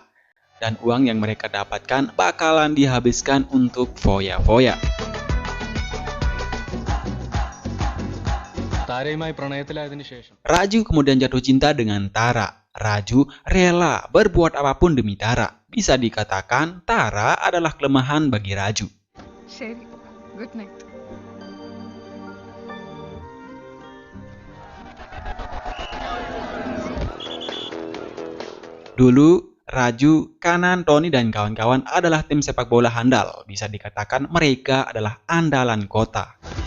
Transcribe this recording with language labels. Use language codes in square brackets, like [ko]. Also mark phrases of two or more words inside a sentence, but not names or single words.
[id] Dan uang yang mereka dapatkan bakalan dihabiskan untuk foya-foya. Raju kemudian jatuh cinta dengan Tara. Raju rela berbuat apapun demi Tara. Bisa dikatakan Tara adalah kelemahan bagi Raju. [en] ശരി, good night. [id] Dulu, Raju, Kanan, Tony, dan kawan-kawan adalah tim sepak bola handal. Bisa dikatakan mereka adalah andalan kota.